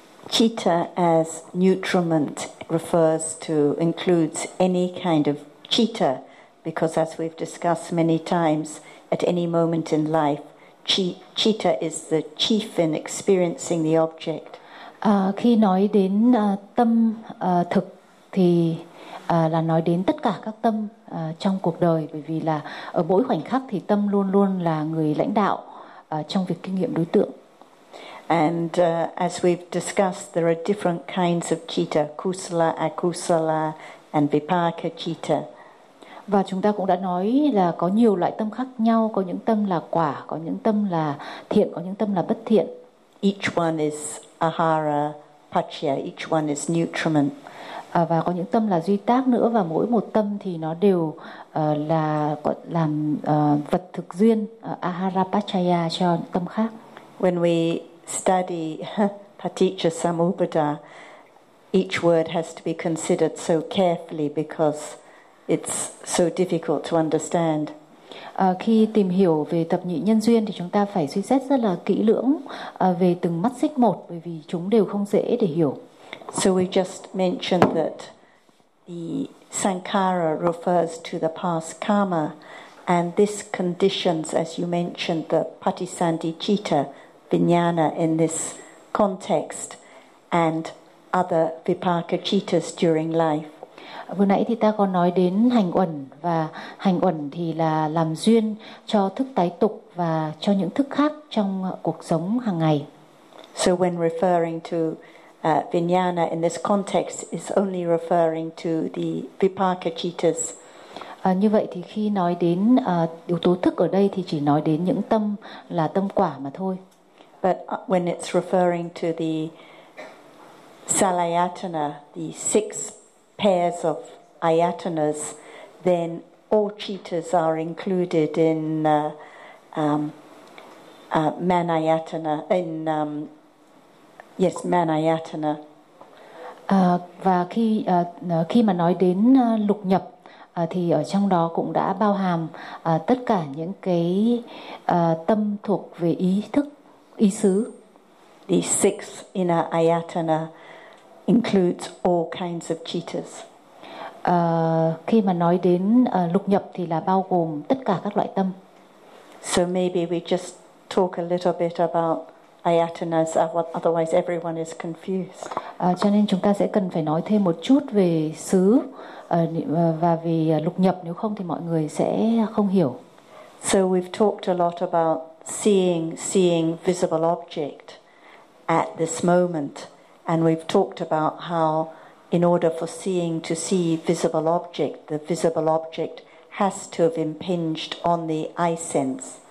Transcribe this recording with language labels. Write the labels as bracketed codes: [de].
[en] Citta as nutriment refers to, includes any kind of citta, because as we've discussed many times, at any moment in life, citta is the chief in experiencing the object. [vi] Khi nói đến tâm thực thì là nói đến tất cả các tâm trong cuộc đời, bởi vì là ở mỗi khoảnh khắc thì tâm luôn luôn là người lãnh đạo trong việc kinh nghiệm đối tượng. [en] And as we've discussed, there are different kinds of citta, kusala, akusala, and vipaka citta. [vi] Và chúng ta cũng đã nói là có nhiều loại tâm khác nhau, có những tâm là quả, có những tâm là thiện, có những tâm là bất thiện. [en] Each one is ahara, pachya, each one is nutriment. [vi] Và có những tâm là duy tác nữa, và mỗi một tâm thì nó đều là làm vật thực duyên, ahara, pachaya cho những tâm khác. [en] When we study paticca samuppada, each word has to be considered so carefully because it's so difficult to understand. [vi] Khi tìm hiểu về thập nhị nhân duyên thì chúng ta phải suy xét rất là kỹ lưỡng về từng mắt xích một, bởi vì chúng đều không dễ để hiểu. [en] So we just mentioned that the sankhara refers to the past karma, and this conditions, as you mentioned, the patisanticitta vijnana in this context and other vipaka cittas during life. [vi] Vừa nãy thì ta còn nói đến hành uẩn, và hành uẩn thì là làm duyên cho thức tái tục và cho những thức khác trong cuộc sống hàng ngày. [en] So when referring to vijnana in this context, it's only referring to the vipaka cittas. [vi] Như vậy thì khi nói đến yếu tố thức ở đây thì chỉ nói đến những tâm là tâm quả mà thôi. [en] But when it's referring to the Salayatana, the six pairs of ayatanas, then all cheetahs are included in manayatana. Yes, manayatana. [vi] Và khi khi mà nói đến lục nhập thì ở trong đó cũng đã bao hàm tất cả những cái tâm thuộc về ý thức, ý xứ. [en] The six inner ayatana includes all kinds of cheetahs. [vi] Khi mà nói đến lục nhập thì là bao gồm tất cả các loại tâm. [en] So maybe we just talk a little bit about ayatanas, otherwise everyone is confused. [vi] Cho nên chúng ta sẽ cần phải nói thêm một chút về xứ và về lục nhập, nếu không thì mọi người sẽ không hiểu. [en] So we've talked a lot about seeing visible object at this moment, and we've talked about how in order for seeing to see visible object, the visible object has to have impinged on the eye sense.